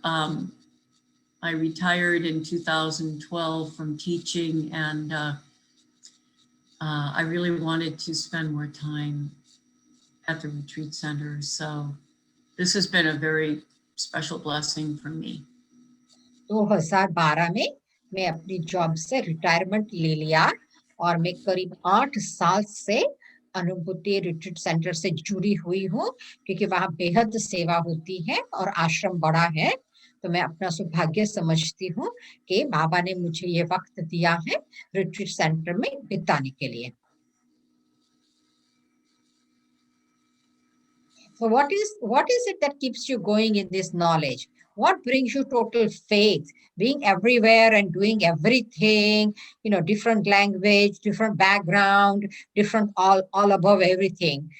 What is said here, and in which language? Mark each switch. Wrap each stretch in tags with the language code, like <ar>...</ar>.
<en>I retired in 2012 from teaching, and I really wanted to spend more time at the retreat center. So this has been a very special blessing for me.</en> <hi>2012 में मैं अपनी job से retirement ले लिया और मैं करीब 8 साल से अनुभूति रिट्रीट सेंटर से जुड़ी हुई हूँ, क्योंकि वहाँ बेहद सेवा होती है और आश्रम बड़ा है। तो मैं अपना सौभाग्य समझती हूँ कि बाबा ने मुझे ये वक्त दिया है रिट्रीट सेंटर में बिताने के लिए।</hi> <en>So what is it that keeps you going in this knowledge? What brings you total faith? Being everywhere and doing everything, different language, different background, different all above everything.</en>